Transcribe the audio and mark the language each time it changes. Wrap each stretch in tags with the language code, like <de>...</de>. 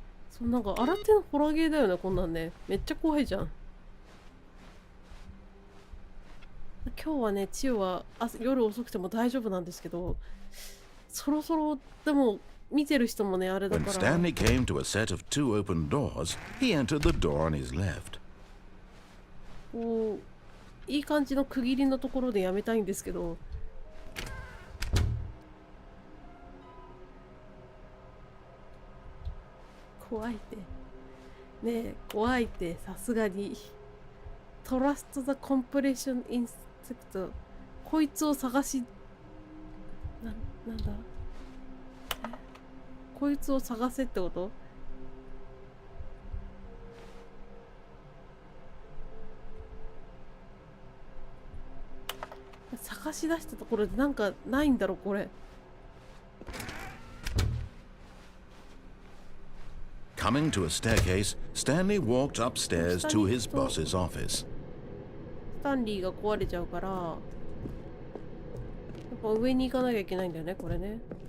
<ja>そうなんか新手のホラーゲーだよねこんなんねめっちゃ怖いじゃん。今日はね、千代は夜遅くても大丈夫なんですけど、そろそろでも見てる人もね、あれだ</ja> <en>When</en> <ja>から。</ja> <en>Stanley came to a set of 2 open doors, he entered the door on his left.</en> <ja>こういい感じの区切りのところでやめたいんですけど。怖いってねえ、怖いって、さすがに。</ja> <en>トラスト・ザ・コンプレッション・インスペクト。</en> <ja>こいつを探しなんだ、こいつを探せってこと？探し出したところでなんかないんだろこれ。</ja> <en>Coming to a staircase, Stanley walked upstairs to his boss's office.</en> <ja>スタンリーが壊れちゃうから、やっぱ上に行かなきゃいけないんだよね、これね。</ja>